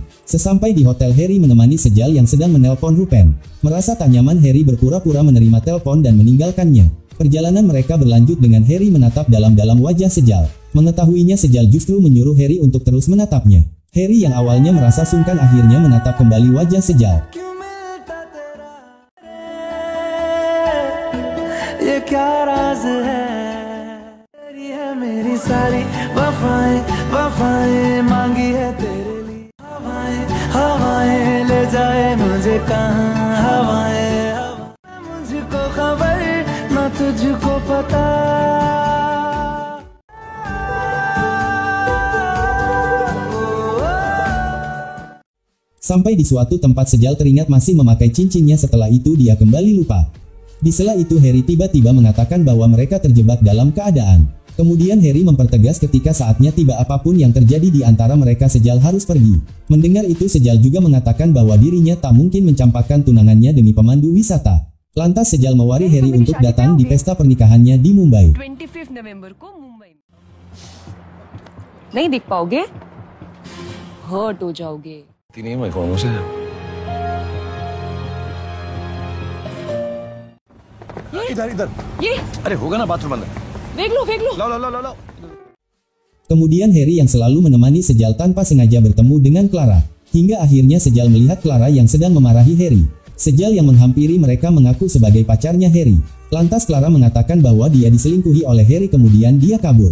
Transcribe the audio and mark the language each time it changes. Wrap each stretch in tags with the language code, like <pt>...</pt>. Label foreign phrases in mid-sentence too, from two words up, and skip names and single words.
<id>Sesampai di hotel, Harry menemani Sejal yang sedang menelpon Rupen. Merasa tak nyaman, Harry berpura-pura menerima telepon dan meninggalkannya. Perjalanan mereka berlanjut dengan Harry menatap dalam-dalam wajah Sejal. Mengetahuinya, Sejal justru menyuruh Harry untuk terus menatapnya. Harry yang awalnya merasa sungkan akhirnya menatap kembali wajah Sejal.</id> <hi>ये क्या राज है, तेरी है मेरी सारी वफाएं, वफाएं मांगी है तेरे लिए। हवाएं, हवाएं ले जाए मुझे कहाँ, हवाएं, हवाएं मुझको खबर ना तुझको पता।</hi> <id>Sampai di suatu tempat Sejal teringat masih memakai cincinnya, setelah itu dia kembali lupa. Di sela itu Harry tiba-tiba mengatakan bahwa mereka terjebak dalam keadaan. Kemudian Harry mempertegas ketika saatnya tiba apapun yang terjadi di antara mereka Sejal harus pergi. Mendengar itu Sejal juga mengatakan bahwa dirinya tak mungkin mencampakkan tunangannya demi pemandu wisata. Lantas Sejal mewari Harry untuk datang di pesta pernikahannya di Mumbai.</id> <hi>25 नवंबर को मुंबई में नहीं दिख पाओगे, हर्ट हो जाओगे। नहीं मैं कौन से इधर इधर ये अरे होगा ना बाथरूम अंदर वेग लो लाओ लाओ लाओ लाओ</hi> <id>Kemudian Harry yang selalu menemani Sejal tanpa sengaja bertemu dengan Clara. Hingga akhirnya Sejal melihat Clara yang sedang memarahi Harry. Sejal yang menghampiri mereka mengaku sebagai pacarnya Harry. Lantas Clara mengatakan bahwa dia diselingkuhi oleh Harry, kemudian dia kabur.</id>